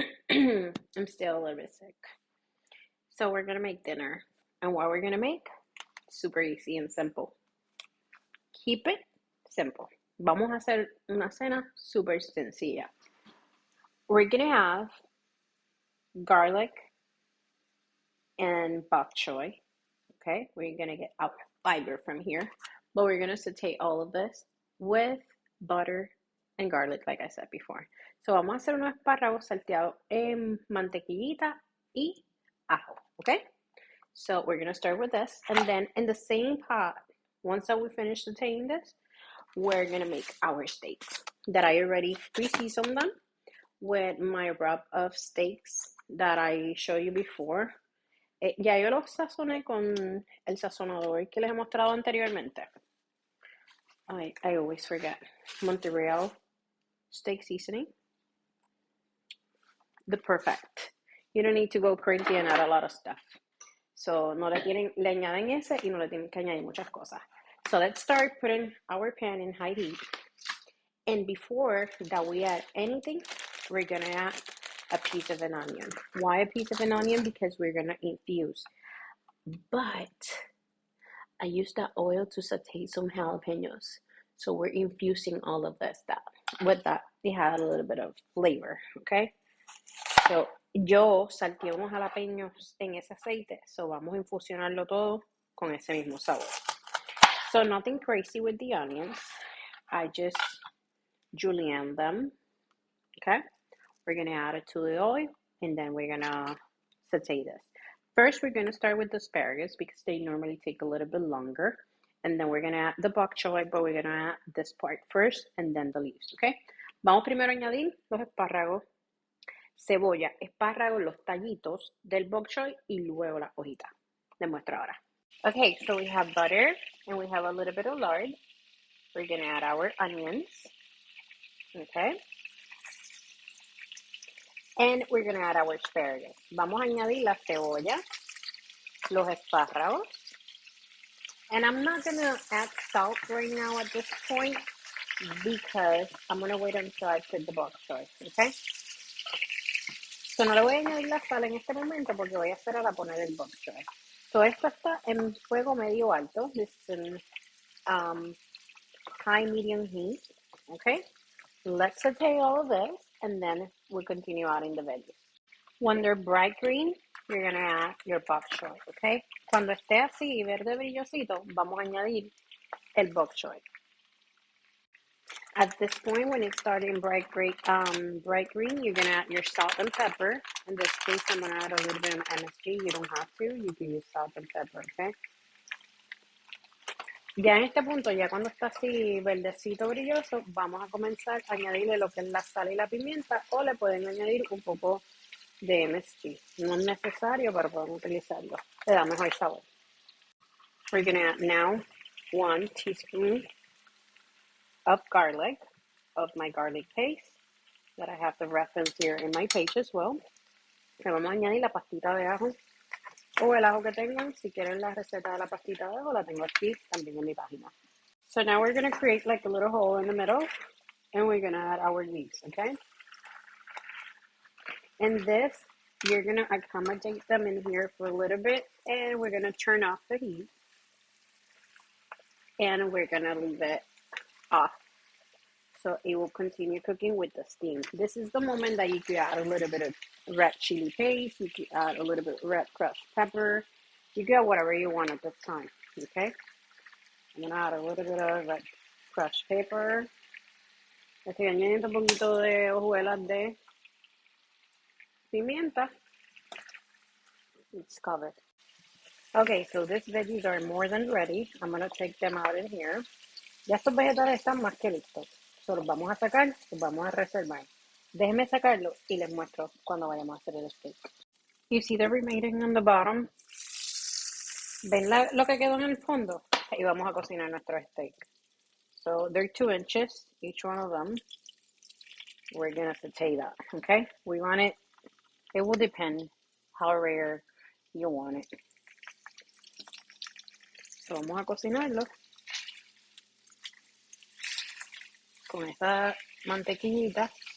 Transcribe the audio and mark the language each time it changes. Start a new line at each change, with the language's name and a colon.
English: I'm still a little bit sick. So we're gonna make dinner. And what we're gonna make? Super easy and simple. Keep it simple.
Spanish: Vamos a hacer una cena super sencilla.
English: We're gonna have garlic and bok choy. Okay, we're gonna get our fiber from here. But we're gonna saute all of this with butter and garlic, like I said before.
Spanish: So vamos a hacer unos espárragos salteados en mantequillita y ajo.
English: Okay? So we're gonna start with this, and then in the same pot, once that we finish sauteing this, we're gonna make our steaks that I already pre-seasoned them with my rub of steaks that I showed you before.
Spanish: Ya yo los sazoné con el sazonador que les he mostrado anteriormente.
English: I always forget. Montreal steak seasoning. The perfect. You don't need to go crazy and add a lot of stuff.
Spanish: So no le añaden ese y no le tienen que añadir muchas cosas.
English: So let's start putting our pan in high heat. And before that we add anything, we're gonna add a piece of an onion. Why a piece of an onion? Because we're gonna infuse. But I used that oil to saute some jalapenos. So we're infusing all of this that with that it had a little bit of flavor, okay?
Spanish: So yo salteé unos jalapeños en ese aceite, so vamos a infusionarlo todo con ese mismo sabor.
English: So nothing crazy with the onions. I just julienne them, okay? We're gonna add it to the oil, and then we're gonna saute this. First, we're gonna start with the asparagus because they normally take a little bit longer. And then we're gonna add the bok choy, but we're gonna add this part first and then the leaves, okay?
Spanish: Vamos primero a añadir los espárragos, cebolla, espárragos, los tallitos del bok choy y luego la hojita. Demuestro ahora.
English: Okay, so we have butter and we have a little bit of lard. We're gonna add our onions, okay? And we're gonna add our asparagus.
Spanish: Vamos a añadir la cebolla, los espárragos.
English: And I'm not gonna add salt right now at this point because I'm gonna wait until I put the bok choy, okay?
Spanish: So no le voy a añadir la sal en este momento porque voy a esperar a poner el bok choy. So esto está en fuego medio alto.
English: This is in high medium heat, okay? Let's saute all of this and then we'll continue adding the veggies. When they're bright green, you're gonna add your bok choy, okay?
Spanish: Cuando esté así verde brillosito, vamos a añadir el bok choy.
English: At this point, when it's starting bright green, you're gonna add your salt and pepper. In this case, I'm gonna add a little bit of MSG. You don't have to. You can use salt and pepper, okay?
Spanish: Ya en este punto, ya cuando está así verdecito brilloso, vamos a comenzar a añadirle lo que es la sal y la pimienta, o le pueden añadir un poco de MSG. No es necesario, pero pueden utilizarlo. Le da mejor sabor.
English: We're gonna add now 1 teaspoon of garlic, of my garlic paste that I have the reference here in my page as well.
Spanish: Le vamos a añadir la pastita de ajo o el ajo que tengan. Si quieren la receta de la pastita de ajo, la tengo aquí también en mi página.
English: So now we're going to create like a little hole in the middle and we're going to add our leaves, okay? And this, you're going to accommodate them in here for a little bit and we're going to turn off the heat and we're going to leave it off. So it will continue cooking with the steam. This is the moment that you could add a little bit of red chili paste. You could add a little bit of red crushed pepper. You get whatever you want at this time, okay? I'm gonna add a little bit of red crushed pepper.
Spanish: Estoy añadiendo un poquito de hojuelas de pimienta.
English: It's covered. Okay, so these veggies are more than ready. I'm gonna take them out in here.
Spanish: Ya estos vegetales están más que listos. Solo los vamos a sacar, los vamos a reservar. Déjenme sacarlo y les muestro cuando vayamos a hacer el steak.
English: You see the remaining on the bottom?
Spanish: ¿Ven lo que quedó en el fondo? Ahí vamos a cocinar nuestro steak.
English: So they're 2 inches, each one of them. We're gonna saute that, okay? We want it, it will depend how rare you want it.
Spanish: So vamos a cocinarlo con esta mantequillita.